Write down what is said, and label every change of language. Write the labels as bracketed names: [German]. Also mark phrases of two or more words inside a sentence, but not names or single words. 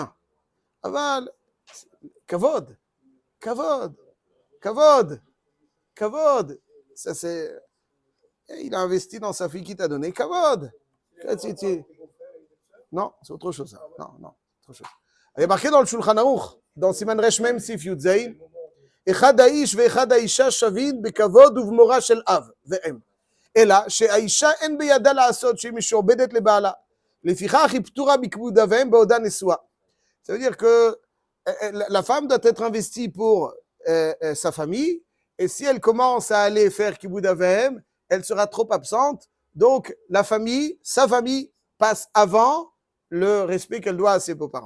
[Hebrew] אבל כבוד. [French] Ça c'est... Il a investi dans sa fille qui t'a donné kavod. Non, c'est autre chose. Ça. Non, autre chose. Il y a marqué dans le Shulchan Aruch, dans [Hebrew] סימן ריש מם סעיף יוד זין, אחד האיש ואחד האישה שווים בכבוד ובמורא של אב ואם. אלא שהאישה אין בידה לעשות שהיא משועבדת לבעלה. לפיכך היא פטורה מכבוד אב ואם בעודה נשואה. [French] Ça veut dire que la femme doit être investie pour sa famille, et si elle commence à aller faire [Hebrew] כיבוד אב ואם, [French] elle sera trop absente, donc la famille, sa famille, passe avant le respect qu'elle doit à ses beaux-parents.